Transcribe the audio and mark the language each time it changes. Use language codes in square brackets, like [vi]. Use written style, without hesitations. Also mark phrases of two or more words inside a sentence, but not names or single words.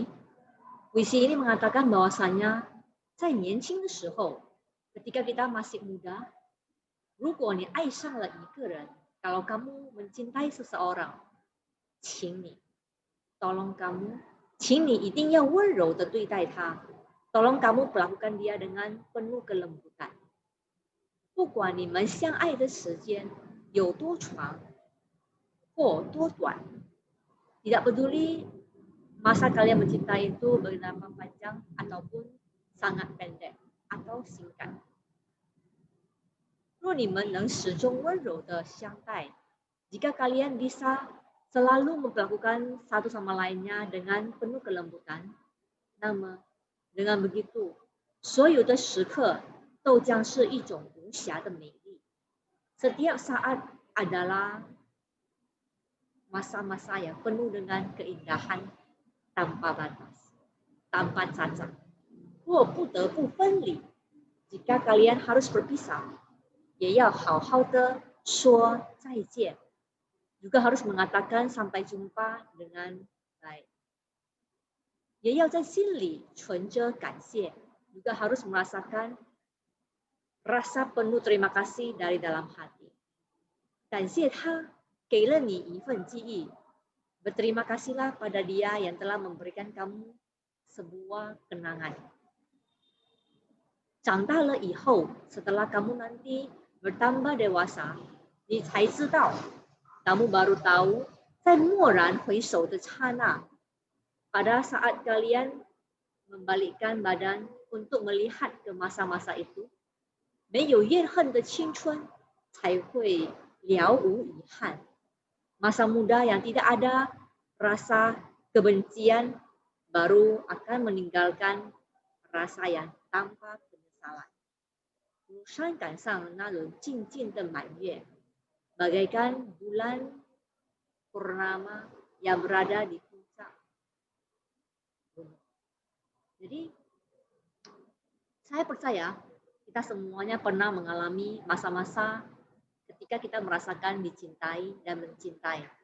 [id] Puisi ini mengatakan bahwasanya [zh] 在年轻的时候， [id] ketika kita masih muda, [zh] 如果你爱上了一个人， [id] kalau kamu mencintai seseorang, [zh] 请你 [id] tolong kamu, [zh] 请你一定要温柔的对待他 [id] tolong kamu perlakukan dia dengan penuh kelembutan. [zh] 不管你们相爱的时间有多长或多短， [id] tidak peduli masa kalian mencintai itu berapa panjang ataupun sangat pendek atau singkat. [zh] 若你们能始终温柔的相待， [id] jika kalian bisa selalu memperlakukan satu sama lainnya dengan penuh kelembutan, [zh] 那么 [id] dengan begitu [zh] 所有的时刻都将是一种无瑕的美丽。 [id] Setiap saat adalah masa-masa yang penuh dengan keindahan tanpa batas, tanpa cacat. [zh] 若不得不分离， [id] jika kalian harus berpisah, [zh] 也要好好的说再见， [id] juga harus mengatakan sampai jumpa dengan baik. [zh] 也要在心里存着感谢， [id] juga harus merasakan rasa penuh terima kasih dari dalam hati. [zh] 感谢他给了你一份记忆， [id] berterima kasihlah pada dia yang telah memberikan kamu sebuah kenangan. [zh] 长大了以后， [id] setelah kamu nanti bertambah dewasa, [zh] 你才知道 [id] kamu baru tahu [zh] 在蓦然回首的刹那， [id] pada saat kalian membalikkan badan untuk melihat ke masa-masa itu, [zh] 没有怨恨的青春才会了无遗憾。 [id] Masa muda yang tidak ada rasa kebencian baru akan meninggalkan rasa yang tanpa penyesalan. [zh] 如山岗上那轮静静的满月， [id] bagaikan bulan purnama yang berada di puncak gunung. Jadi saya percaya kita semuanya pernah mengalami masa-masa ketika kita merasakan dicintai dan mencintai.